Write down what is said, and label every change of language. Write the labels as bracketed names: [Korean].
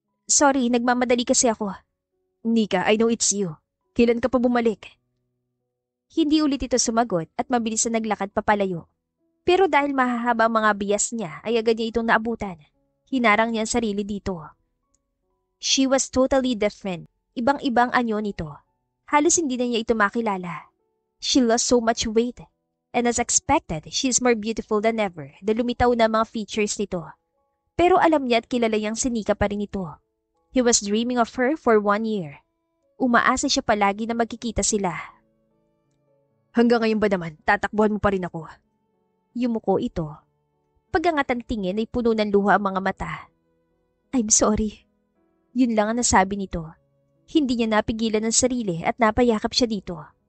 [Filipino] Sorry, nagmamadali kasi ako. [English] Nika, I know it's you. [Filipino] Kailan ka pa bumalik? Hindi ulit ito sumagot at mabilis na naglakad papalayo. Pero dahil mahahaba ang mga biyas niya ay agad niya itong naabutan. Hinarang niya ang sarili dito. [English] She was totally different. [Filipino] Ibang-ibang anyo nito. Halos hindi na niya ito makilala. [English] She lost so much weight. And as expected, she is more beautiful than ever [Filipino] dahil lumitaw na mga features nito. Pero alam niya at kilala niyang sinika pa rin ito. [English] He was dreaming of her for 1 year. [Filipino] Umaasa siya palagi na magkikita sila. Hanggang ngayon ba naman, tatakbuhan mo pa rin ako? Yumuko ito. Pag-angat ang tingin ay puno ng luha ang mga mata. [English] I'm sorry. [Filipino] Yun lang ang nasabi nito. Hindi niya napigilan ang sarili at napayakap siya dito.